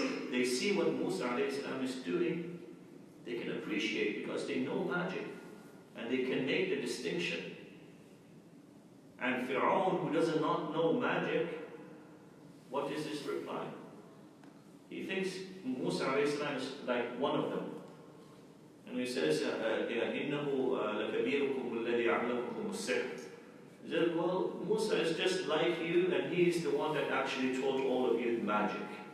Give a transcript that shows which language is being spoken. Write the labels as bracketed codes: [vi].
[en] they see what Musa alayhi salam is doing, they can appreciate because they know magic and they can make the distinction. And Fir'aun, who does not know magic, what is his reply? He thinks Musa alayhi salam is like one of them. And he says, [ar] إِنَّهُ لَكَبِيرُكُمُ الَّذِي عَلَّمَكُمُ السِّحْرَ. [en] He said, well, Musa is just like you, and he is the one that actually taught all of you magic.